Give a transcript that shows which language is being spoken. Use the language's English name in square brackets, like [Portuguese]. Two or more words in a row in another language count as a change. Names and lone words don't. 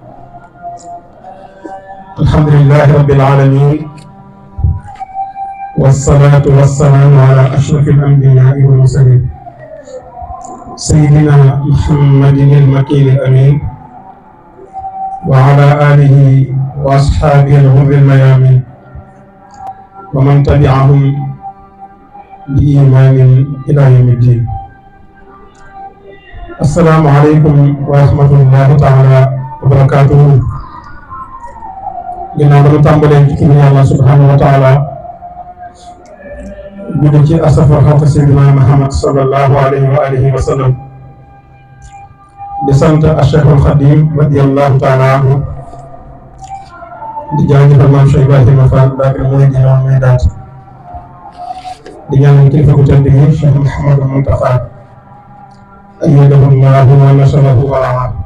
[Arabic] الحمد لله رب العالمين والصلاة والسلام على أشرف الأنبياء والمرسلين سيدنا محمد المكين الأمين وعلى آله وأصحابه الغر الميامين ومن تبعهم بإيمان إلى يوم الدين. السلام عليكم ورحمة الله تعالى وبركاته. [Wolof] ginnaaw dañu tàmbalee ci kii Yàlla [Arabic] سبحانه وتعالى [Wolof] julli ci asafar xalq Seydina Muhammad [Arabic] صلى الله عليه وعلى آله وسلم [Wolof] di sant Cheikhul Khadim [Arabic] رضي الله تعالى عنه [Wolof] di jaajëfal maam Cheikh Ibrahima Fall Babil Mouridina may daat di ñaanal kilifa ku tedd gi Cheikh Mouhamadou Mountakha [Arabic] أيده الله ونصره ورعاه.